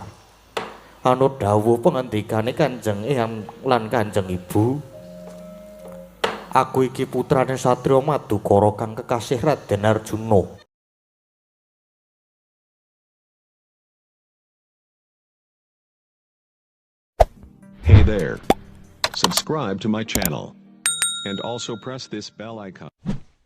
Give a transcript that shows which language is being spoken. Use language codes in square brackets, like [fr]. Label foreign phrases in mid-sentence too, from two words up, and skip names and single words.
[jv] Anut dawuh pangendikane Kanjeng Eyang lan Kanjeng Ibu. Aku iki putrane satriya Madukara kang kekasih Raden Arjuna. [en] Hey there. Subscribe to my channel. And also press this bell icon.